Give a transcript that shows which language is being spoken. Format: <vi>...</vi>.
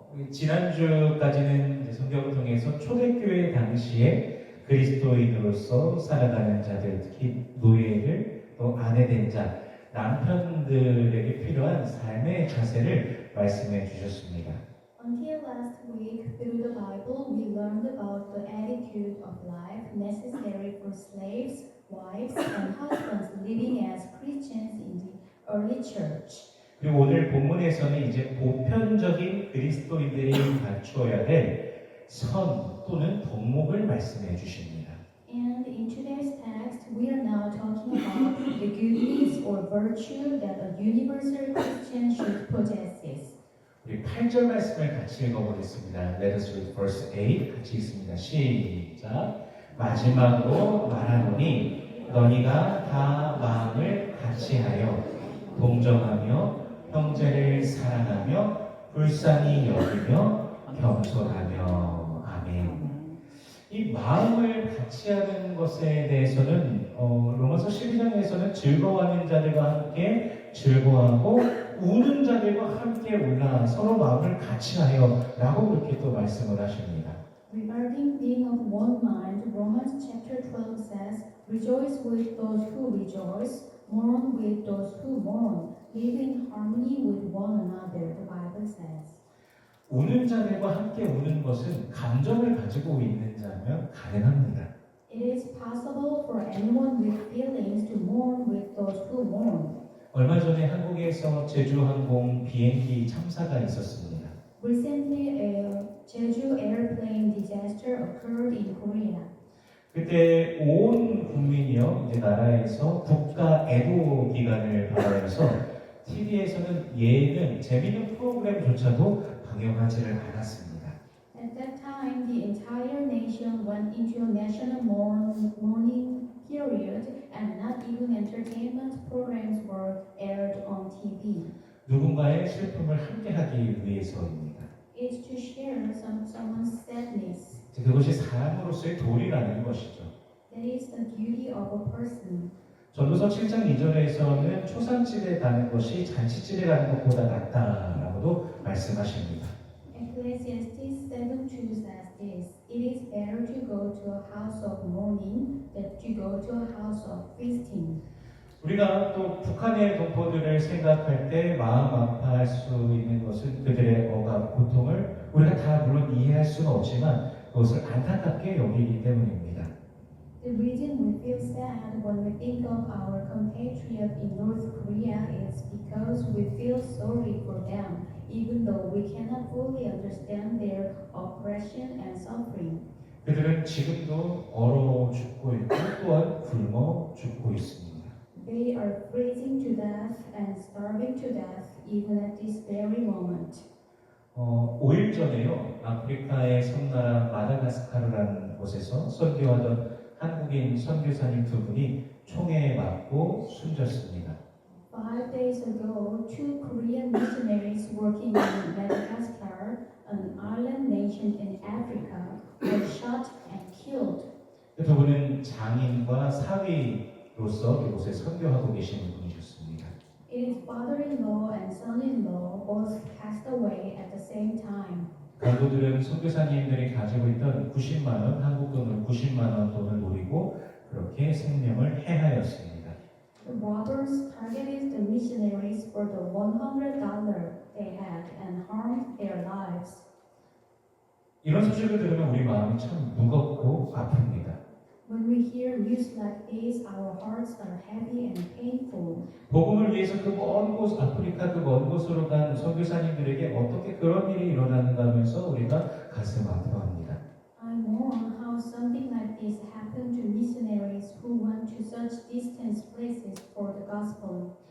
<ko>지난주까지는 이제 성경을 통해서 초대교회 당시에 그리스도인으로서 살아가는 자들, 특히 노예들, 또 아내된 자, 남편들에게 필요한 삶의 자세를 말씀해 주셨습니다.</ko> <en>Until last week, through the Bible, we learned about the attitude of life necessary for slaves, wives, and husbands living as Christians in the early church.</en> <ko>그리고 오늘 본문에서는 이제 보편적인 그리스도인들이 갖추어야 될 선 또는 덕목을 말씀해 주십니다.</ko> <en>And in today's text, we are now talking about the goodness or virtue that a universal Christian should possess.</en> <ko>우리 8절 말씀을 같이 읽어보겠습니다.</ko> <en>Let us read verse 8.</en> <ko>같이 읽습니다. 시작. 마지막으로 말하노니 너희가 다 마음을 같이하여 동정하며 형제를 사랑하며 불쌍히 여기며 겸손하며 아멘. 이 마음을 같이하는 것에 대해서는 로마서 12장에서는 즐거워하는 자들과 함께 즐거워하고 우는 자들과 함께 울라 서로 마음을 같이하여 라고 그렇게 또 말씀을 하십니다.</ko> <en>Regarding being of one mind, Romans chapter 12 says, Rejoice with those who rejoice, mourn with those who mourn, live in harmony with one another, the Bible says.</en> <ko>우는 자들과 함께 우는 것은 감정을 가지고 있는 자면 가능합니다.</ko> <en>It is possible for anyone with feelings to mourn with those who mourn.</en> <ko>얼마 전에 한국에서 제주항공 비행기 참사가 있었습니다.</ko> <en>Recently, a Jeju airplane disaster occurred in Korea.</en> <ko>그때 온 국민이요, 이제 나라에서 국가 애도 기간을 발언해서 TV에서는 예능, 재미있는 프로그램조차도 방영하지를 않았습니다.</ko> <en>At that time, the entire nation went into a national mourning period, and not even entertainment programs were aired on TV.</en> <ko>누군가의 슬픔을 함께하기 위해서입니다.</ko> <en>It's to share someone's sadness.</en> <ko>그것이 사람으로서의 도리라는 것이죠.</ko> <en>That is the duty of a person.</en> <ko>전도서 7장 2절에서는 초상집에 가는 것이 잔치집에 가는 것보다 낫다라고도 말씀하십니다.</ko> <en>Ecclesiastes 7:2 says this: It is better to go to a house of mourning than to go to a house of feasting.</en> <ko>우리가 또 북한의 동포들을 생각할 때 마음 아파할 수 있는 것은 그들의 억압, 고통을 우리가 다 물론 이해할 수는 없지만 그것을 안타깝게 여기기 때문입니다.</ko> <en>The reason we feel sad when we think of our compatriot in North Korea is because we feel sorry for them, even though we cannot fully understand their oppression and suffering.</en> <ko>그들은 지금도 얼어 죽고 있고 또한 굶어 죽고 있습니다.</ko> <en>They are freezing to death and starving to death even at this very moment.</en> <ko>5일 전에요, 아프리카의 섬나라 마다가스카르라는 곳에서 선교하던 한국인 선교사님 두 분이 총에 맞고 숨졌습니다.</ko> <en>5 days ago, 2 Korean missionaries working in Madagascar, an island nation in Africa, were shot and killed.</en> <ko>두 분은 장인과 사위로서 이곳에 선교하고 계시는 분이셨습니다.</ko> <en>It is father-in-law and son-in-law both passed away at the same time.</en> <ko>강도들은 선교사님들이 가지고 있던 90만 원, 한국 돈으로 90만 원 돈을 노리고 그렇게 생명을 해하였습니다.</ko> <en>The robbers targeted the missionaries for the $100 they had and harmed their lives.</en> <ko>이런 소식을 들으면 우리 마음이 참 무겁고 아픕니다.</ko> <en>When we hear news like this, our hearts are heavy and painful.</en> <ko>복음을 위해서 그 먼 곳, 아프리카 그 먼 곳으로 간 선교사님들에게 어떻게 그런 일이 일어나는가 하면서 우리가 가슴 아파합니다.</ko> <en>I mourn how something like this happened to missionaries who went to such distant places for the gospel.</en>